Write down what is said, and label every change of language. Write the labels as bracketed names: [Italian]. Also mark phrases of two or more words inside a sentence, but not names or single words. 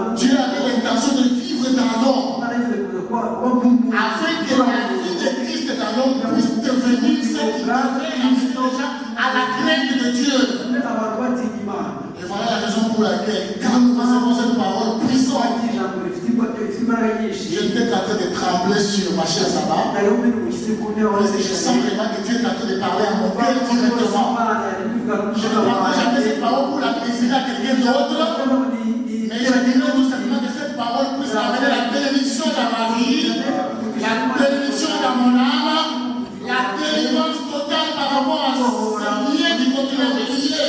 [French] Dieu avait l'intention de vivre dans l'homme. [Kinyarwanda] Imana yifuza kuza kuba nk'umuntu. [French] Afin que la vie de Christ dans l'homme puisse devenir ce qui devait amener déjà à la crainte de Dieu. [Kinyarwanda] Abantu batinya Imana. [French] Et voilà la raison pour laquelle, quand nous recevons cette parole puissante, [Kinyarwanda] Ijambo rifite imbaraga nyinshi. [French] je n'étais qu'en train de trembler sur ma chaise là-bas. [Kinyarwanda] Nari umwe n'umukize ku ntebe [French] Parce que je sens vraiment que Dieu est en train de parler à mon cœur directement. Je ne prendrai jamais cette parole pour la désirer à quelqu'un d'autre. Mais je dirais tout simplement que cette parole puisse amener la bénédiction dans ma vie, la bénédiction dans mon âme, la délivrance totale par rapport à ce lien qui continue à me lier.